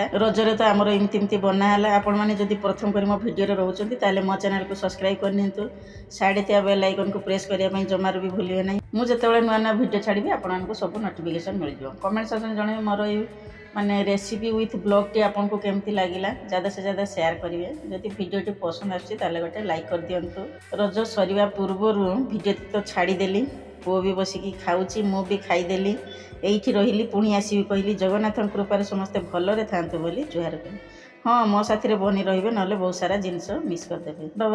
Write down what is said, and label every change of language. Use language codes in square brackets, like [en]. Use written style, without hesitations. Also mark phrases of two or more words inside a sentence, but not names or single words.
[or] ରଜରେ ତ ଆମର ଏମିତି ବନା ହେଲା। ଆପଣମାନେ ଯଦି ପ୍ରଥମ କରି ମୋ ଭିଡ଼ିଓରେ ରହୁଛନ୍ତି ତାହେଲେ ମୋ ଚ୍ୟାନେଲକୁ ସବସ୍କ୍ରାଇବ୍ କରିନିଅନ୍ତୁ, ସାଇଡ଼୍ ଥିବା ବେଲ୍ ଆଇକନ୍କୁ ପ୍ରେସ୍ କରିବା ପାଇଁ ଜମାରୁ ବି ଭୁଲିବେ ନାହିଁ। ମୁଁ ଯେତେବେଳେ ନୂଆ ଭିଡ଼ିଓ ଛାଡ଼ିବି ଆପଣମାନଙ୍କୁ ସବୁ ନୋଟିଫିକେସନ୍ ମିଳିଯିବ। [en] comment section [or] ଜଣେଇବେ ମୋର ଏଇ ମାନେ [en] recipe with [or] ବ୍ଲଗ୍ଟି ଆପଣଙ୍କୁ କେମିତି ଲାଗିଲା, [hi] ज़्यादा से ज़्यादा [or] ସେୟାର କରିବେ। ଯଦି ଭିଡ଼ିଓଟି ପସନ୍ଦ ଆସୁଛି ତାହେଲେ ଗୋଟେ ଲାଇକ୍ କରିଦିଅନ୍ତୁ। ରଜ ସରିବା ପୂର୍ବରୁ ଭିଡ଼ିଓ ତ ଛାଡ଼ିଦେଲି, ପୁଅ ବି ବସିକି ଖାଉଛି, ମୁଁ ବି ଖାଇଦେଲି, ଏଇଠି ରହିଲି। ପୁଣି ଆସିବି କହିଲି ଜଗନ୍ନାଥଙ୍କ କୃପାରେ ସମସ୍ତେ ଭଲରେ ଥାଆନ୍ତୁ ବୋଲି ଜୁହାର କଲି। ହଁ, ମୋ ସାଥିରେ ବନି ରହିବେ, ନହେଲେ ବହୁତ ସାରା ଜିନିଷ ମିସ୍ କରିଦେବେ।